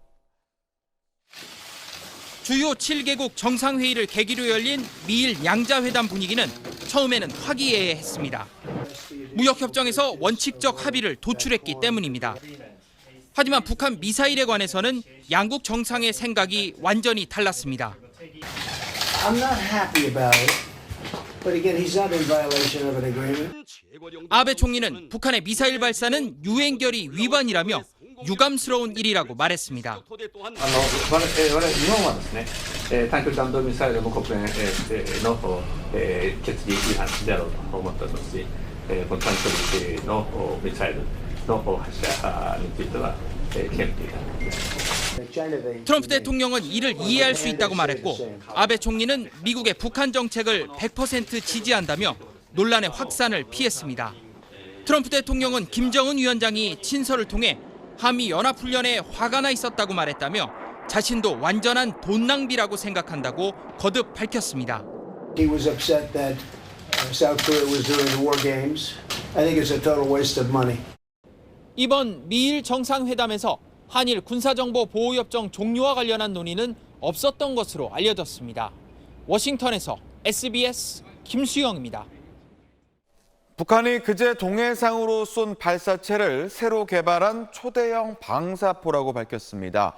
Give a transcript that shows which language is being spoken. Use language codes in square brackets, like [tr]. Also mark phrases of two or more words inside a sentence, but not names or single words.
[ko] 주요 7개국 정상회의를 계기로 열린 미일 양자회담 분위기는 처음에는 화기애애했습니다. 무역협정에서 원칙적 합의를 도출했기 때문입니다. 하지만 북한 미사일에 관해서는 양국 정상의 생각이 완전히 달랐습니다. [en] I'm not happy about it, but again, he's not in violation of an agreement. [ko] 아베 총리는 북한의 미사일 발사는 유엔 결의 위반이라며 유감스러운 일이라고 말했습니다. [ja] 我々日本はですね、短距離弾道ミサイルも国連の決議違反であろうと思っておりますし、この短距離のミサイルの発射については謙卑です。 [ko] 트럼프 대통령은 이를 이해할 수 있다고 말했고 아베 총리는 미국의 북한 정책을 100% 지지한다며 논란의 확산을 피했습니다. 트럼프 대통령은 김정은 위원장이 친서를 통해 한미 연합훈련에 화가 나 있었다고 말했다며 자신도 완전한 돈 낭비라고 생각한다고 거듭 밝혔습니다. [en] He was upset that South Korea was doing the war games. I think it's a total waste of money. [ko] 이번 미일 정상회담에서 한일 군사정보 보호협정 종료와 관련한 논의는 없었던 것으로 알려졌습니다. 워싱턴에서 SBS 김수영입니다. 북한이 그제 동해상으로 쏜 발사체를 새로 개발한 초대형 방사포라고 밝혔습니다.